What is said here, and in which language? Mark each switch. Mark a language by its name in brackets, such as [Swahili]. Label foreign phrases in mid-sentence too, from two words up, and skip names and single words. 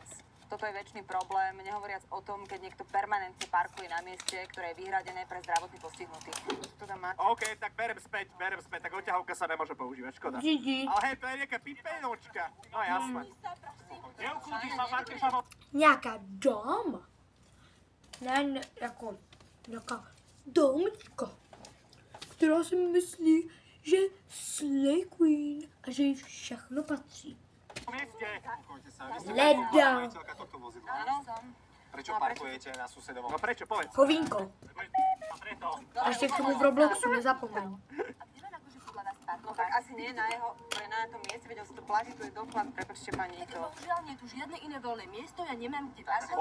[Slovak] Toto je väčší problém, nehovoriac o tom, keď niekto permanentne parkuje na mieste, ktoré je vyhradené pre zdravotne postihnutých. To tam máte. OK, tak berem späť, tak odťahovka sa nemôže používať, škoda. GG. Ale hej, to je nejaká pipenočka. No jasné. Neukúti sa, parkuj sa... [Czech] Nějaká dom? Ne, jako nějaká domčka, která si myslí, že [English] Slay Queen [Czech] a že jí všechno patří. Leda. [Slovak] Áno? Prečo No, parkujete na susedovom? No prečo, povedz. [Czech] Hovínko. [Slovak] Preto. [Czech] A ještě k tomu v Robloxu nezapomeň. [Slovak] No tak asi nie na jeho, to je na tom mieste, veď on si to platí, tu je doklad, prepáčte pani, to... Bohužel nie je tu žiadne iné voľné miesto, ja nemám kde parkovať.